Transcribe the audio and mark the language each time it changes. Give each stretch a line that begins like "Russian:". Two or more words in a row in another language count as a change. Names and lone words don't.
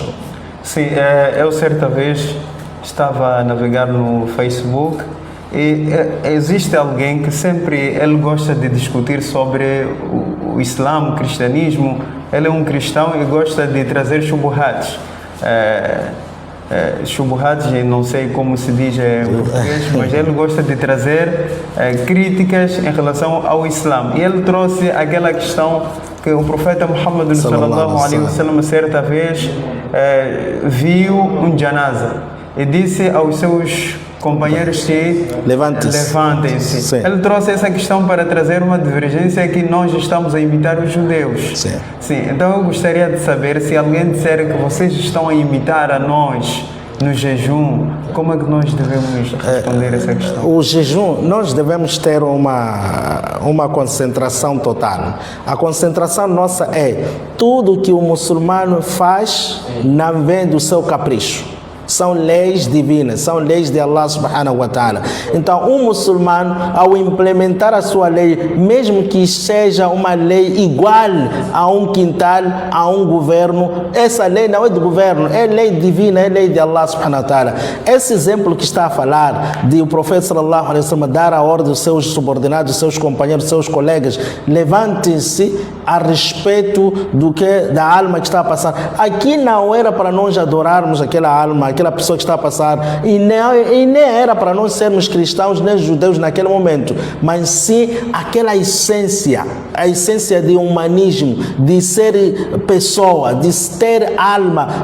Portuguese: Sim, eu certa vez estava a navegar no Facebook e existe alguém que sempre ele gosta de discutir sobre o Islã, o cristianismo. Ele é um cristão e gosta de trazer shubuhats. Shubuhats, não sei como se diz em português, mas ele gosta de trazer críticas em relação ao Islã. E ele trouxe aquela questão que o profeta Muhammad
Arabic: صلى الله عليه وسلم
Portuguese: certa vez viu um janaza e disse aos seus companheiros que levantem-se. Ele trouxe essa questão para trazer uma divergência que nós estamos a imitar os judeus. Sim. Então eu gostaria de saber, se alguém disser que vocês estão a imitar a nós no jejum, como é que nós devemos responder essa questão? O jejum, nós devemos ter uma concentração total. A concentração nossa é tudo que o muçulmano faz não vem do seu capricho. São leis divinas, são leis de Allah
Arabic: سبحانه وتعالى.
Portuguese: Então, um muçulmano, ao implementar a sua lei, mesmo que seja uma lei igual a um quintal, a um governo, essa lei não é do governo, é lei divina, é lei de Allah
Arabic: سبحانه وتعالى.
Portuguese: Esse exemplo que está a falar de o profeta
Arabic: صلى الله عليه وسلم
Portuguese: dar a ordem aos seus subordinados, seus companheiros, seus colegas, levantem-se a respeito da alma que está a passar. Aqui não era para nós adorarmos aquela alma, aquela pessoa que está a passar, e nem era para nós sermos cristãos nem judeus naquele momento, mas sim aquela essência, a essência de humanismo, de ser pessoa, de ter alma.